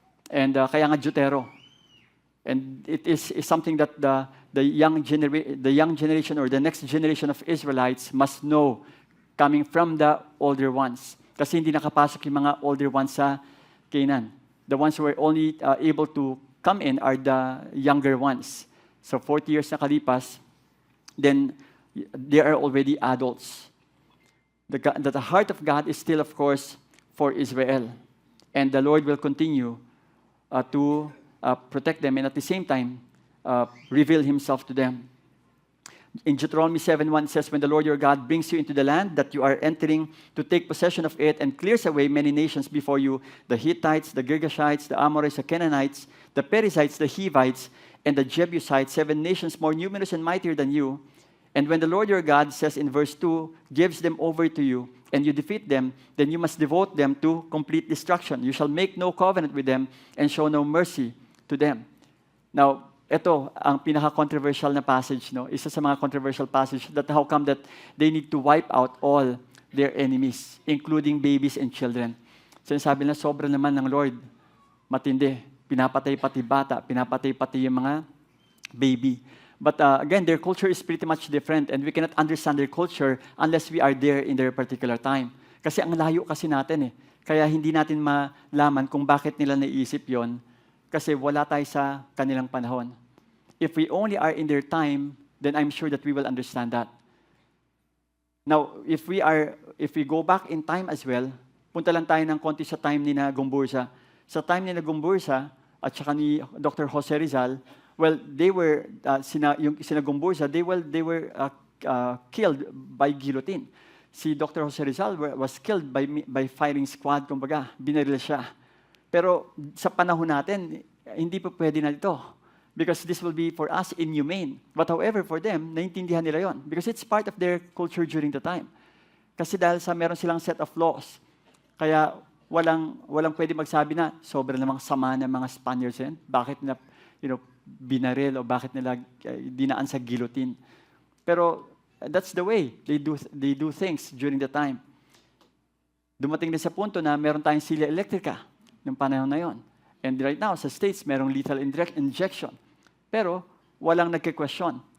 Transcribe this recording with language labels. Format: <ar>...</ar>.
<tl>And kaya nga Deutero.</tl> <en>And it is something that the young generation or the next generation of Israelites must know coming from the older ones.</en> <tl>Kasi hindi nakapasok yung mga older ones sa Canaan.</tl> <en>The ones who were only able to come in are the younger ones. So 40 years</en> <tl>nakalipas,</tl> <en>then they are already adults. The heart of God is still, of course, for Israel. And the Lord will continue to protect them, and at the same time, reveal Himself to them. In Deuteronomy 7:1 says, when the Lord your God brings you into the land that you are entering to take possession of it and clears away many nations before you, the Hittites, the Girgashites, the Amorites, the Canaanites, the Perizzites, the Hivites, and the Jebusites, 7 nations more numerous and mightier than you. And when the Lord your God says in verse 2, gives them over to you, and you defeat them, then you must devote them to complete destruction. You shall make no covenant with them and show no mercy to them. Now,</en> <tl>ito ang pinaka-controversial na passage, no? Isa sa mga controversial passage,</tl> <en>that how come that they need to wipe out all their enemies, including babies and children.</en> <tl>Sinasabi na sobra naman ng Lord, matindi. Pinapatay pati bata, pinapatay pati yung mga baby.</tl> <en>But again, their culture is pretty much different, and we cannot understand their culture unless we are there in their particular time.</en> <tl>Kasi ang layo kasi natin eh. Kaya hindi natin malaman kung bakit nila naisip yon, kasi wala tayo sa kanilang panahon.</tl> <en>If we only are in their time, then I'm sure that we will understand that. Now, if we go back in time as well,</en> <tl>punta lang tayo ng konti sa time ni na</tl> <en>Gumburza.</en> <tl>Sa time ni na Gumburza at saka ni</tl> <en>Dr. Jose Rizal, well, they were yung sina Gumburza, they were killed by guillotine. Si Dr. Jose Rizal was killed by firing squad,</en> <tl>kumbaga, binaril siya. Pero sa panahon natin, hindi pa pwede na ito.</tl> <en>Because this will be for us inhumane. But however, for them,</en> <tl>naintindihan nila yon.</tl> <en>Because it's part of their culture during the time.</en> <tl>Kasi dahil sa meron silang</tl> <en>set of laws.</en> <tl>Kaya walang pwede magsabi na sobrang namang sama ng mga Spaniards yan. Bakit nila binaril o bakit nila dinaan sa guillotine.</tl> <en>Pero that's the way they do things during the time.</en> <tl>Dumating din sa punto na meron tayong silya elektrika ng panahon na yon.</tl> <en>And right now,</en> <tl>sa States, merong lethal injection. Pero walang nagke-question.</tl>